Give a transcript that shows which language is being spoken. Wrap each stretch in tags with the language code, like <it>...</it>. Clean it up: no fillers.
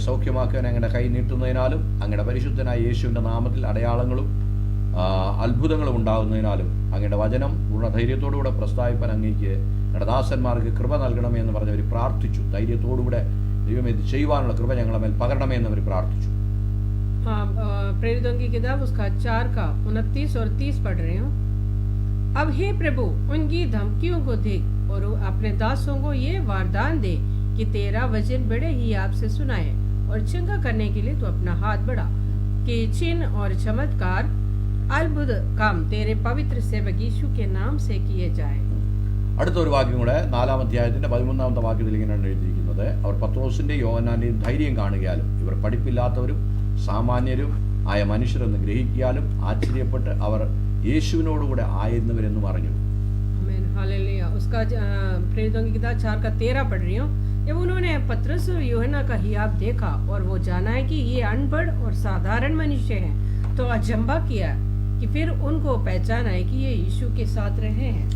<ml>സൗഖ്യമാക്കാൻ അങ്ങയുടെ കൈ നീട്ടുന്നതിനാലും അങ്ങയുടെ പരിശുദ്ധനായ യേശുവിൻ്റെ നാമത്തിൽ അടയാളങ്ങളും അത്ഭുതങ്ങളും ഉണ്ടാകുന്നതിനാലും അങ്ങയുടെ വചനം പൂർണ്ണ ധൈര്യത്തോടുകൂടെ പ്രസ്താവിപ്പാൻ അങ്ങേക്ക് അങ്ങയുടെ ദാസന്മാർക്ക് കൃപ നൽകണമേ എന്ന് പറഞ്ഞവർ പ്രാർത്ഥിച്ചു. ധൈര്യത്തോടുകൂടെ ദൈവം ഇത് ചെയ്യുവാനുള്ള കൃപ ഞങ്ങളെ മേൽ പകരണമേ എന്നവർ പ്രാർത്ഥിച്ചു.</ml> <hi>प्रेरितों की किताब उसका 4 का 29 और 30 पढ़ रहे हो। अब हे प्रभु उनकी धमकियों को देख और अपने दासों को ये वरदान दे कि तेरा वचन बड़े ही आपसे सुनाए और चंगा करने के लिए तू अपना हाथ बढ़ा कि चिन्ह और चमत्कार अद्भुत काम तेरे पवित्र सेवक यीशु के नाम से किए जाए.</hi> <ml>അടുത്ത ഒരു വാക്യം കൂടെ 4-ാം അധ്യായത്തിന്റെ 13-ാമത്തെ വാക്യത്തിൽ ഇങ്ങനെയാണ് എഴുതിയിരിക്കുന്നത്. അവർ പത്രോസിന്റെയും യോഹന്നാന്റെയും ധൈര്യം കാണുകയാലും ഇവർ പഠിപ്പില്ലാത്തവരും സാമാന്യരും ആയ മനുഷ്യരെന്ന് ഗ്രഹിക്കാലും ആശ്ചര്യപ്പെട്ട് അവർ യേശുവിനോടുകൂടെ ആയിരുന്നവരെന്ന് പറഞ്ഞു.</ml> <hi>आमीन हालेलुया. उसका प्रेरितों की किताब 4 का 13 पढ़ रही हूँ. जब उन्होंने पतरस और यूहन्ना का हियाब देखा और वो जाना है कि ये अनपढ़ और साधारण मनुष्य हैं, तो अचंभा किया कि फिर उनको पहचान आई कि ये यीशु के साथ रहे हैं.</hi>